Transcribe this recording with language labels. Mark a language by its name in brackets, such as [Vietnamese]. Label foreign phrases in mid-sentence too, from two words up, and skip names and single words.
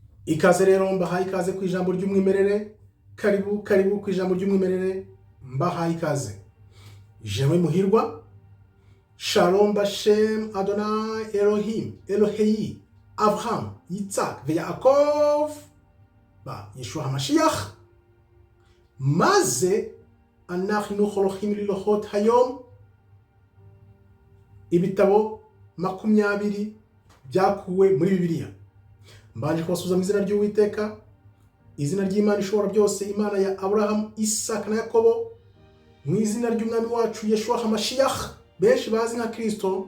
[Kinyarwanda] Ikaze rero mbahaye ikaze ku ijambo ry'umwimerere. Karibu ku ijambo ry'umwimerere, mbahaye ikaze. Jewe Muhirwa. [Hebrew] שלום בשם אדוני אלוהים אלוהי אברהם יצחק יעקב ישוע המשיח. [Kinyarwanda] Maze [Hebrew] אנחנו הולכים ללוחות היום [Kinyarwanda] ibitabo 20 byakuwe muri Bibiliya. Mbanje kubasubiza mu izina ry'Uwiteka, izina ry'Imana ishobora byose, Imana ya Abraham, Isaka na Yakobo, mu izina ry'umwami wacu Yeshua HaMashiach, benshi bazi nka Kristo.